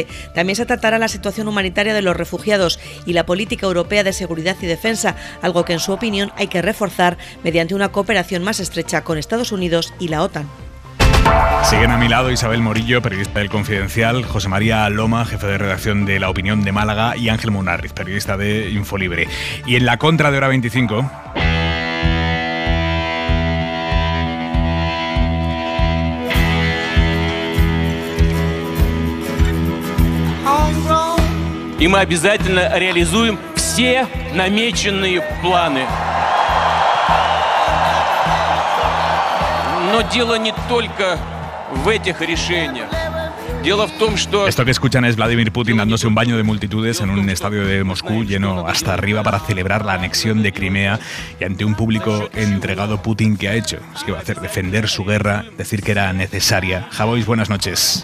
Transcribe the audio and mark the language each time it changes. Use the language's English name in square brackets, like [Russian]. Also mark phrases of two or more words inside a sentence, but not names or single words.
[Spanish] También se tratará la situación humanitaria de los refugiados y la política europea de seguridad y defensa, algo que en su opinión hay que reforzar mediante una cooperación más estrecha con Estados Unidos y la OTAN. Siguen a mi lado Isabel Morillo, periodista del Confidencial, José María Loma, jefe de redacción de La Opinión de Málaga, y Ángel Munarriz, periodista de Infolibre. Y en la contra de Hora 25... [Russian] И мы обязательно реализуем все намеченные планы. Но дело не только в этих решениях. [Spanish] Esto que escuchan es Vladimir Putin dándose un baño de multitudes en un estadio de Moscú lleno hasta arriba para celebrar la anexión de Crimea y ante un público entregado. Putin, ¿qué ha hecho? Es que va a hacer defender su guerra, decir que era necesaria. Javois, buenas noches.